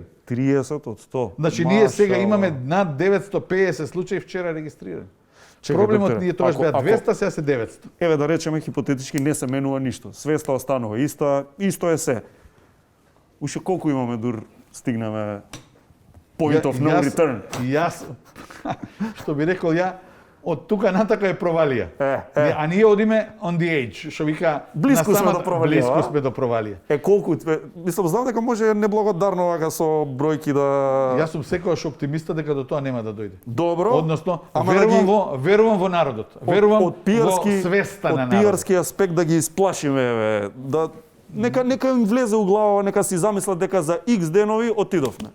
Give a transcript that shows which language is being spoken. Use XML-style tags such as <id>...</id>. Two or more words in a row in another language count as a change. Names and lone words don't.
<mk>30 од 100. Значи, ние сега имаме над 950 случаи вчера регистрирани. Проблемот докторе, ние тогаш беа 200, сега се 900. Еве да речеме хипотетички не се менува ништо. Свеста останува иста, исто е се. Уште колку имаме дур стигнеме</mk> <en>point of no return?</en> <mk>Јас, што би рекол ја, од тука натака е провалија. А ние одиме</mk> <en>on the edge,</en> <mk>што вика... Блиску сме до провалија. Блиску сме до провалија. Колку... Мислам, знам дека може неблагодарно вака со бројки да... Јас сум секогаш оптимиста дека до тоа нема да дојде. Добро. Односно, верувам во народот. Верувам во свеста на народот. Од пиарски аспект да ги исплашиме, еве, да... Нека им влезе у глава, нека си замислат дека за X денови отидовме.</mk>